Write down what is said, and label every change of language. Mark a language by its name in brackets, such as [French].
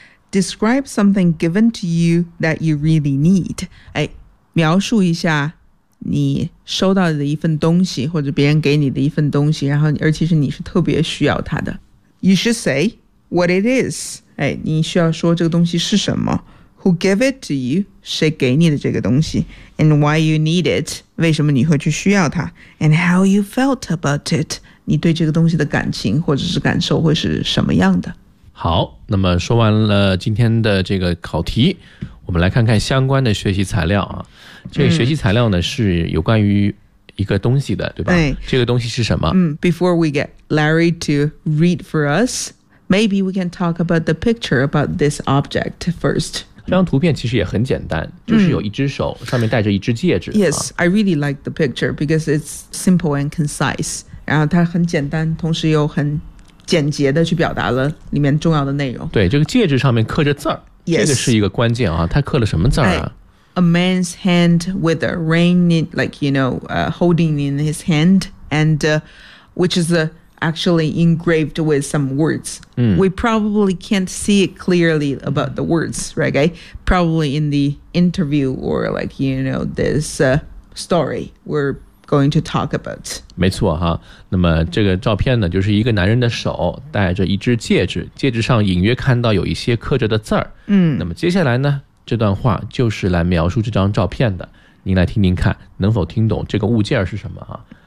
[English] Describe something given to you that you really need。 [Chinese] 描述一下你收到的一份东西，或者别人给你的一份东西，然后而且是你是特别需要它的。 [English] You should say what it is。 [Chinese] 你需要说这个东西是什么。 [English] Who gave it to you， [Chinese] 谁给你的这个东西。 [English] And why you need it， [Chinese] 为什么你会去需要它。 [English] And how you felt about it， [Chinese] 你对这个东西的感情或者是感受会是什么样的。好，那么说完了今天的这个考题，我们来看看相关的学习材料啊。这个学习材料呢，是有关于一个东西的，对吧？这个东西是什么？ [English] Before we get Larry to read for us, maybe we can talk about the picture about this object first. [Chinese] 这张图片其实也很简单，就是有一只手，上面戴着一只戒指。 [English] Yes, I really like the picture because it's simple and concise. [Chinese] 然后它很简单，同时又很简洁的去表达了里面重要的内容。对，这个戒指上面刻着字儿。 [English] Yes. [Chinese] 这个是一个关键啊，他刻了什么字儿啊？ [English] A man's hand with a ring in, like, you know, holding in his hand, and which is actually engraved with some words. We probably can't see it clearly about the words, right? Probably in the interview or like, you know, this story we're going to talk about. [Chinese] 没错哈，那么这个照片呢，就是一个男人的手戴着一只戒指，戒指上隐约看到有一些刻着的字儿。那么接下来呢，这段话就是来描述这张照片的，您来听听看能否听懂这个物件是什么啊。